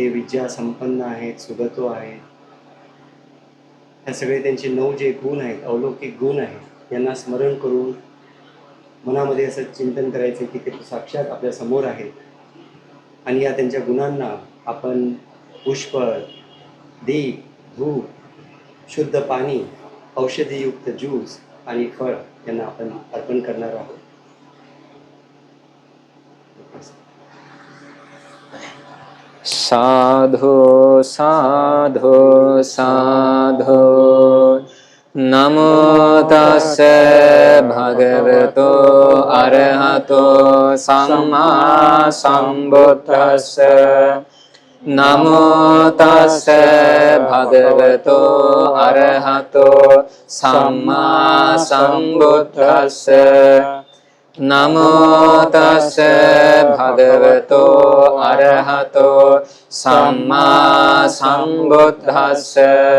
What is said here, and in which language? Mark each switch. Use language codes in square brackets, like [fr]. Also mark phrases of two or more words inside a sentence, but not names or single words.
[mr] विद्या संपन्न आहेत, सुगतो आहेत, हे सगळे त्यांचे 9 जे गुण आहेत, अलौकिक गुण आहेत, यांना स्मरण करून मनामध्ये असं चिंतन करायचं की ते साक्षात आपल्या समोर आहेत आणि या त्यांच्या गुणांना आपण पुष्प, दीप, धूप, शुद्ध पाणी, औषधीयुक्त ज्यूस आणि फळ यांना आपण अर्पण करणार आहोत. [pi] साधु साधु साधु नमो तस्से भगवतो अरहतो सम्मा सम्बुद्धस्से नमो तस्से भगवतो अरहतो सम्मा सम्बुद्धस्से नमो तस्से भगवतो अरहतो सम्मा सम्बुद्धस्से